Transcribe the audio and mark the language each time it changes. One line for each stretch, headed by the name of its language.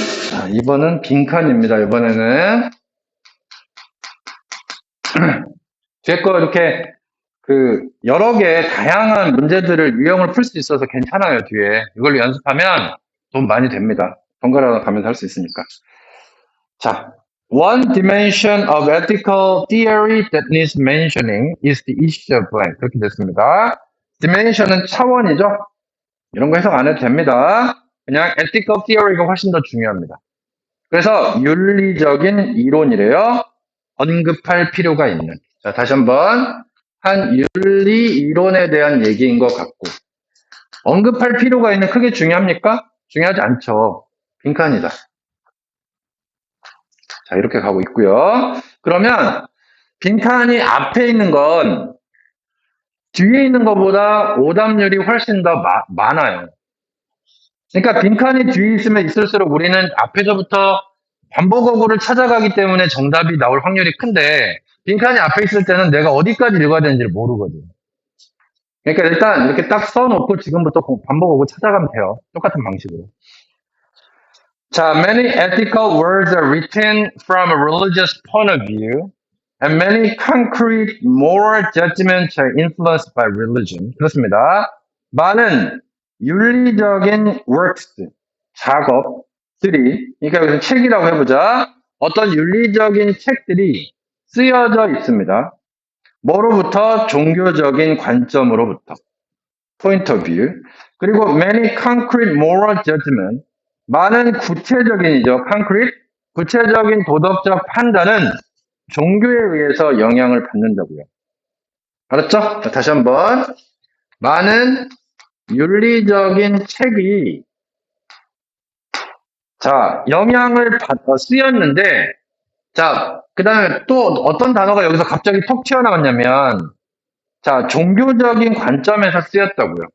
Korean: 자, 2번은 빈칸입니다. 이번에는. 뒤에 거 이렇게 여러 개 다양한 문제들을 유형을 풀 수 있어서 괜찮아요, 뒤에. 이걸로 연습하면 돈 많이 됩니다. 번갈아 가면서 할 수 있으니까.
English: 자, one dimension of ethical theory that needs mentioning is the issue of blank.
Korean: 그렇게 됐습니다. dimension은 차원이죠? 이런 거 해석 안 해도 됩니다. 그냥 ethical theory가 훨씬 더 중요합니다. 그래서 윤리적인 이론이래요. 언급할 필요가 있는. 자, 다시 한번. 한 윤리 이론에 대한 얘기인 것 같고. 언급할 필요가 있는 크게 중요합니까? 중요하지 않죠. 빈칸이다. 자, 이렇게 가고 있고요. 그러면 빈칸이 앞에 있는 건 뒤에 있는 것보다 오답률이 훨씬 더 많아요. 그러니까 빈칸이 뒤에 있으면 있을수록 우리는 앞에서부터 반복어구를 찾아가기 때문에 정답이 나올 확률이 큰데 빈칸이 앞에 있을 때는 내가 어디까지 읽어야 되는지를 모르거든. 그러니까 일단 이렇게 딱 써놓고 지금부터 반복어구 찾아가면 돼요. 똑같은 방식으로.
English: 자, many ethical words are written from a religious point of view, and many concrete moral judgments are influenced by religion.
Korean: 그렇습니다. 많은 윤리적인 works, 작업들이, 그러니까 여기서 책이라고 해보자. 어떤 윤리적인 책들이 쓰여져 있습니다. 뭐로부터? 종교적인 관점으로부터.
English: point of view.
Korean: 그리고
English: many concrete moral judgment.
Korean: 많은 구체적인이죠. concrete. 구체적인 도덕적 판단은 종교에 의해서 영향을 받는다고요. 알았죠? 자, 다시 한번. 많은 윤리적인 책이 영향을 쓰였는데, 그 다음에 또 어떤 단어가 여기서 갑자기 톡 튀어나왔냐면, 종교적인 관점에서 쓰였다고요.